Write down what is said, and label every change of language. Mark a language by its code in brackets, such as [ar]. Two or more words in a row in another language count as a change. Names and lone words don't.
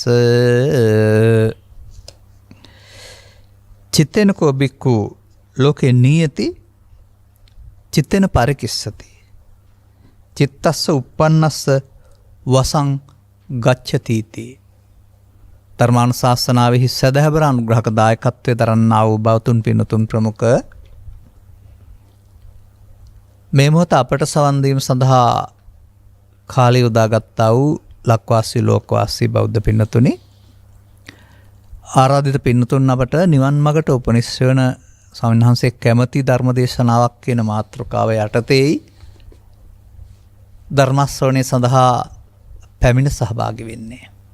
[pi] චිත්තේන කෝ බික්ඛු ලෝකේ නියති චිත්තේන පරිකිස්සති චිත්තස්ස උප්පන්නස්ස වසං ගච්ඡතිති. [si] ධර්මානුශාසනාවෙහි සදහවර අනුග්‍රහක දායකත්වයේ දරන්නා වූ බෞතුන් පින්තුන් ප්‍රමුඛ මේ මොහොත අපට සවන් දීම සඳහා කාලය උදාගත්තා වූ ලක්වාසී ලෝකවාසී බෞද්ධ පින්තුනි, ආරාධිත පින්තුන් අපට නිවන් මඟට උපනිශ්‍රය වන ස්වාමීන් වහන්සේ කැමැති ධර්මදේශනාවක් කියන මාතෘකාව යටතේ ධර්මශ්‍රවණය සඳහා පැමිණ සහභාගී වෙන්නේ.